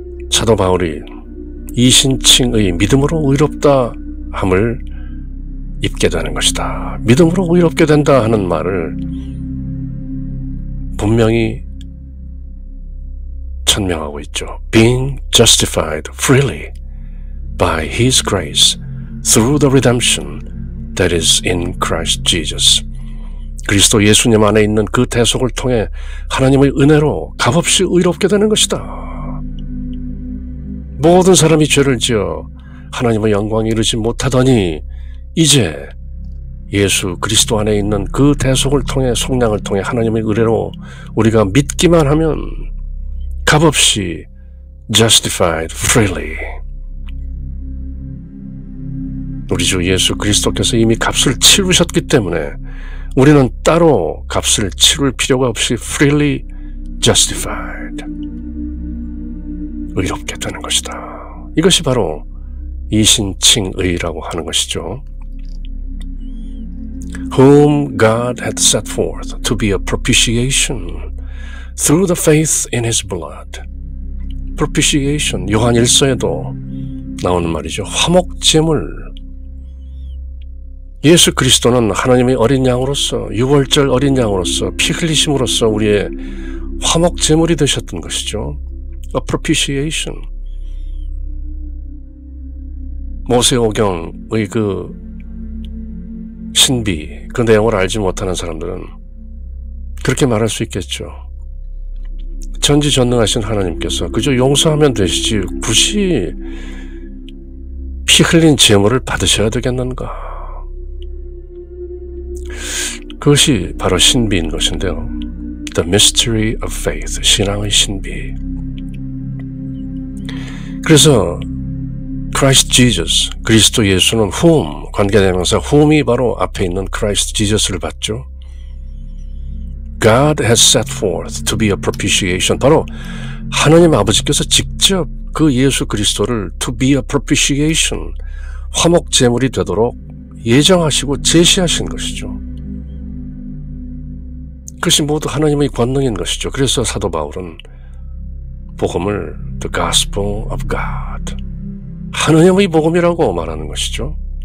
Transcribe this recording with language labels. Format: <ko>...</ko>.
<ko>사도 바울이 이신칭의 믿음으로 의롭다 함을 입게 되는 것이다. 믿음으로 의롭게 된다 하는 말을 분명히 천명하고 있죠.</ko> <en>Being justified freely by His grace through the redemption that is in Christ Jesus.</en> <ko>그리스도 예수님 안에 있는 그 대속을 통해 하나님의 은혜로 값없이 의롭게 되는 것이다. 모든 사람이 죄를 지어 하나님의 영광에 이르지 못하더니 이제 예수 그리스도 안에 있는 그 대속을 통해 속량을 통해 하나님의 은혜로 우리가 믿기만 하면 값없이</ko> <en>justified freely.</en> <ko>우리 주 예수 그리스도께서 이미 값을 치르셨기 때문에 우리는 따로 값을 치를 필요가 없이</ko> <en>freely justified.</en> <ko>의롭게 되는 것이다. 이것이 바로 이신칭의라고 하는 것이죠.</ko> <en>Whom God had set forth to be a propitiation through the faith in His blood.</en> <ko>propitiation, 요한 1서에도 나오는 말이죠. 화목제물. 예수 그리스도는 하나님의 어린 양으로서, 유월절 어린 양으로서 피 흘리심으로써 우리의 화목제물이 되셨던 것이죠.</ko> <en>A propitiation.</en> <ko>모세오경의 그 신비, 그 내용을 알지 못하는 사람들은 그렇게 말할 수 있겠죠. 전지전능하신 하나님께서 그저 용서하면 되시지 굳이 피 흘린 제물을 받으셔야 되겠는가? 그것이 바로 신비인 것인데요.</ko> <en>The mystery of faith,</en> <ko>신앙의 신비. 그래서 Christ Jesus, 그리스도 예수는 whom, 관계대명사 whom이 바로 앞에 있는 Christ Jesus를 받죠.</ko> <en>God has set forth to be a propitiation.</en> <ko>바로 하나님 아버지께서 직접 그 예수 그리스도를</ko> <en>to be a propitiation,</en> <ko>화목제물이 되도록 예정하시고 제시하신 것이죠. 그것이 모두 하나님의 권능인 것이죠. 그래서 사도 바울은 복음을</ko> <en>the gospel of God,</en> <ko>하나님의 복음이라고 말하는 것이죠.</ko>